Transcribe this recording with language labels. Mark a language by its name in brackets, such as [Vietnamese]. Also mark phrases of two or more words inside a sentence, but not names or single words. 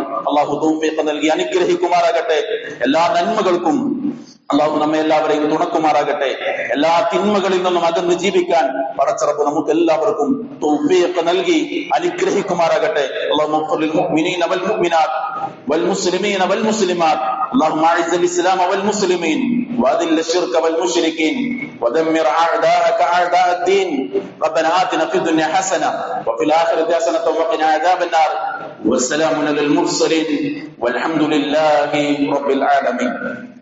[Malayalam] അള്ളാഹു തൗഫീഖ് നൽകി അനുഗ്രഹിക്കുമാറാകട്ടെ. എല്ലാ നന്മകൾക്കും അള്ളാഹു നമ്മെ എല്ലാവരെയും തുണക്കുമാറാകട്ടെ. എല്ലാ തിന്മകളിൽ നിന്നും അകന്ന് ജീവിക്കാൻ പടച്ചറബ് നമുക്ക് എല്ലാവർക്കും തൗഫീഖ് നൽകി അനുഗ്രഹിക്കുമാറാകട്ടെ. [Arabic] اللهم اغفر للمؤمنين والمؤمنات والمسلمين والمسلمات. اللهم اعز الاسلام والمسلمين واذل الشرك والمشركين ودمر اعداءك اعداء الدين. ربنا آتنا في الدنيا حسنه وفي الاخره حسنه وقنا عذاب النار. والسلام على المرسلين والحمد لله رب العالمين.